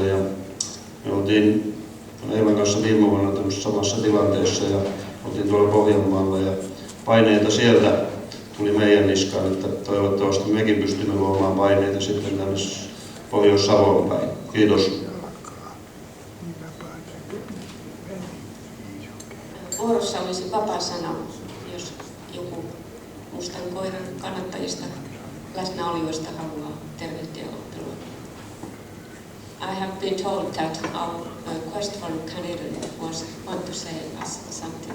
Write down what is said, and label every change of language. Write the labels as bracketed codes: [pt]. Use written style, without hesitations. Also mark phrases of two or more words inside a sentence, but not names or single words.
[fi] Ja me oltiin Eivan kanssa viime vuonna samassa tilanteessa ja oltiin tuolla Pohjanmaalla ja paineita sieltä tuli meidän niskaan, että toivottavasti mekin pystymme luomaan paineita sitten tänne Pohjois-Savoon päin. Kiitos. Vuorossa olisi vapaa sana, jos joku mustan koiran kannattajista läsnäolijoista haluaa tervehtiä ottelua. [en] I have been told that our quest for Canada want to say us something.